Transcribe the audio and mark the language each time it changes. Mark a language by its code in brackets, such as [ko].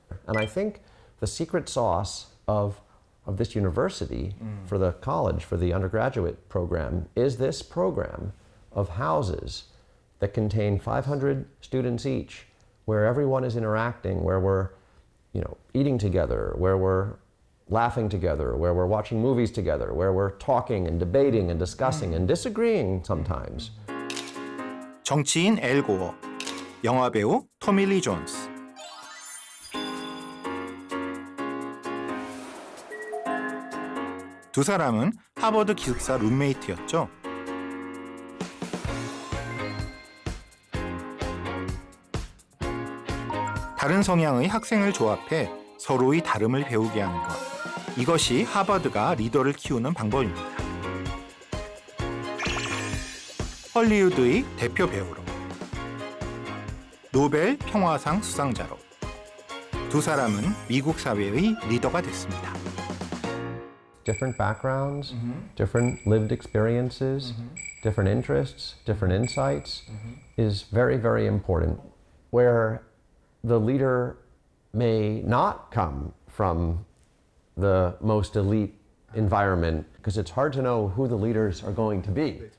[en] And I think the secret sauce of this university for the college, for the undergraduate program, is this program of houses that contain 500 students each, where everyone is interacting, where we're, eating together, where we're laughing together, where we're watching movies together, where we're talking and debating and discussing and disagreeing sometimes. [ko] 정치인 엘 고어, 영화배우 토미 리 존스. 두 사람은 하버드 기숙사 룸메이트였죠. 다른 성향의 학생을 조합해 서로의 다름을 배우게 하는 것. 이것이 하버드가 리더를 키우는 방법입니다. 헐리우드의 대표 배우로, 노벨 평화상 수상자로 두 사람은 미국 사회의 리더가 됐습니다. [en] Different backgrounds, different lived experiences, different interests, different insights is very, very important. Where the leader may not come from the most elite environment, because it's hard to know who the leaders are going to be.